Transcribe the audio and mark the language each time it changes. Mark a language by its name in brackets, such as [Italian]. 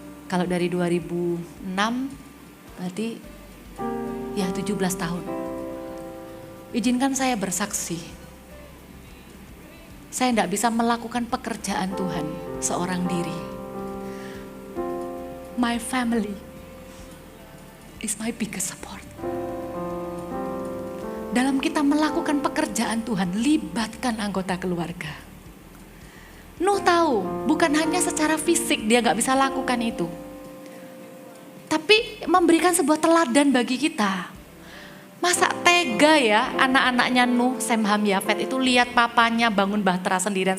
[Indonesian] Kalau dari 2006 berarti ya 17 tahun. Izinkan saya bersaksi. Saya tidak bisa melakukan pekerjaan Tuhan seorang diri. [English] My family is my biggest support. [Indonesian] Dalam kita melakukan pekerjaan Tuhan, libatkan anggota keluarga. Nuh tahu, bukan hanya secara fisik dia gak bisa lakukan itu. Tapi memberikan sebuah teladan bagi kita. Masa tega ya anak-anaknya Nuh, Sem, Ham, Yafet itu lihat papanya bangun bahtera sendirian.